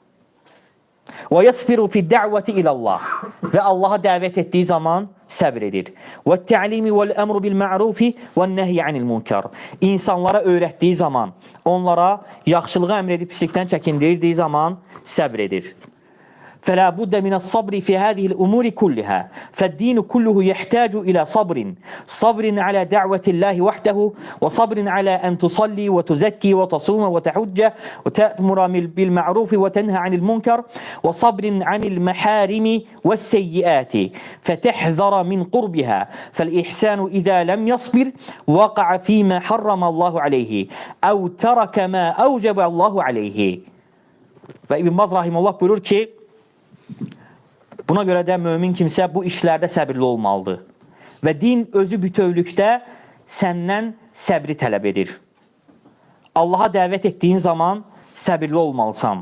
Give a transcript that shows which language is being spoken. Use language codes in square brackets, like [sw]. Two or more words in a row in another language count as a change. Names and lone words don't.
[ar] ويصبر في الدعوة إلى الله. [az] Və Allaha dəvət etdiyi zaman səbr edir. [ar] والتعليم والأمر بالمعروف والنهي عن المنكر. [az] İnsanlara öyrətdiyi zaman, onlara yaxşılığı əmr edib pislikdən çəkindirdiyi zaman səbr edir. [ar] فلا بد من الصبر في هذه الأمور كلها فالدين كله يحتاج إلى صبر على دعوة الله وحده وصبر على أن تصلي وتزكي وتصوم وتحج وتأمر بالمعروف وتنهى عن المنكر وصبر عن المحارم والسيئات فتحذر من قربها فالإحسان إذا لم يصبر وقع فيما حرم الله عليه أو ترك ما أوجب الله عليه. [az] Ve İbn Baz Rahimullah buyurur ki, buna görə də mömin kimsə bu işlərdə səbirli olmalıdır. Və din özü bütövlükdə səndən səbri tələb edir. Allaha dəvət etdiyin zaman səbirli olmalısan.